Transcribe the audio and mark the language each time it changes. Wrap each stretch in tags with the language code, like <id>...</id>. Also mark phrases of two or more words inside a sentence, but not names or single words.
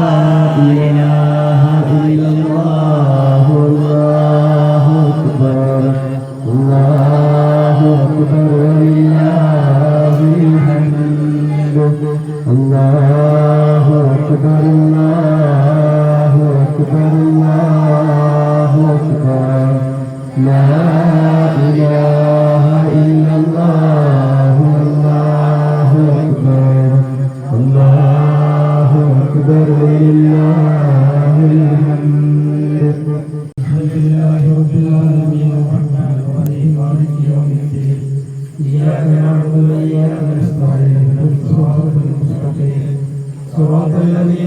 <ar>إله إلا الله الله أكبر الله أكبر ولله الحمد الله أكبر الله أكبر الله أكبر لا إله إلا الله الله أكبر الله أكبر ولله الحمد الحمد لله رب العالمين الرحمن الرحيم مالك يوم الدين إياك نعبد وإياك نستعين اهدنا الصراط المستقيم صراط الذين</ar>